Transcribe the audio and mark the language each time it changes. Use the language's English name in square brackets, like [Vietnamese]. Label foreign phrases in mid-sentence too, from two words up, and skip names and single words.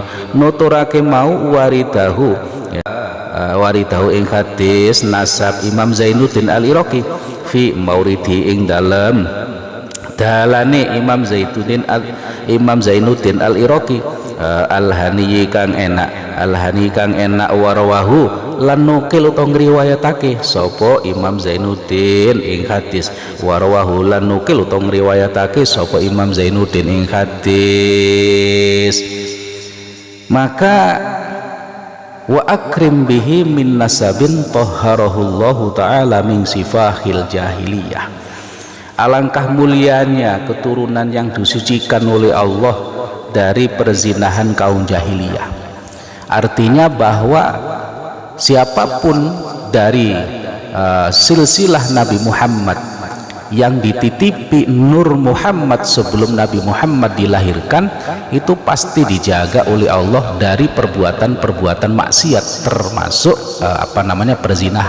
[Javanese] Nuturake mau waridahu waridahu ing hadis nasab Imam Zainuddin Al-Iraqi fi mauridi ing dalem dalane Imam Zainuddin Al-Iraqi al-hani kang enak, al-hani kang enak warwahu lan nukil utawa ngriwayatake sapa Imam Zainuddin ing hadis, warwahu lan nukil utawa ngriwayatake sapa Imam Zainuddin ing hadis. [Arabic] Maka وأكرم به من نسب طهره الله تعالى من سفاح الجاهلية. [Indonesian] Alangkah mulianya keturunan yang disucikan oleh Allah dari perzinahan kaum jahiliyah. Artinya bahwa siapapun dari silsilah Nabi Muhammad yang dititipi Nur Muhammad sebelum Nabi Muhammad dilahirkan itu pasti dijaga oleh Allah dari perbuatan-perbuatan maksiat, termasuk perzinahan.